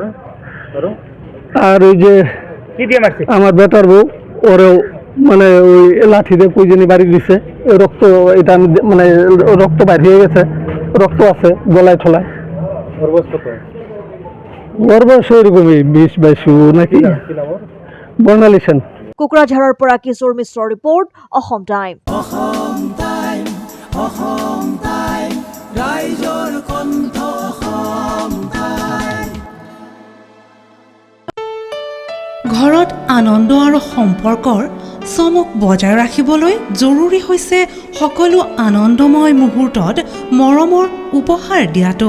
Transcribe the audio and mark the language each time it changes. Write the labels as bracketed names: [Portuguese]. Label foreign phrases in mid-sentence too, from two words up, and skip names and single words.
[Bangla] আর ওই যে আমার বেটার বউ, ওরেও মানে ওই লাঠি দিয়ে কুইজনি বাড়ি দিছে, রক্ত, এটা আমি মানে রক্ত বাইর হয়ে গেছে, রক্ত আছে গলায় ঠলায়। ওর বয়স ওইরকমই 20-22 নাকি। বর্ণালী সেন। [Assamese] কোকৰাঝাৰৰ পৰা কিশোৰ মিশ্ৰৰ ৰিপৰ্ট, অসম টাইম। ঘৰত আনন্দ আৰু সম্পৰ্কৰ চমক বজাই ৰাখিবলৈ জৰুৰী হৈছে সকলো আনন্দময় মুহূৰ্তত মৰমৰ উপহাৰ দিয়াটো।